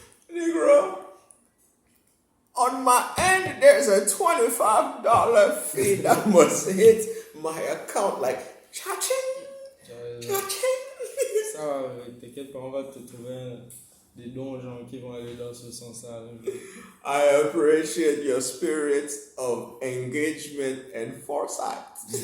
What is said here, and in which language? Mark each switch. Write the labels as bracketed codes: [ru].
[en] Negro, on my end, there's a $25 fee that must hit my account like cha-ching, cha-ching. [fr] Ça, t'inquiète pas, on va te trouver des dons aux gens qui vont aller dans ce sens-là. [en] I appreciate your spirit of engagement and foresight.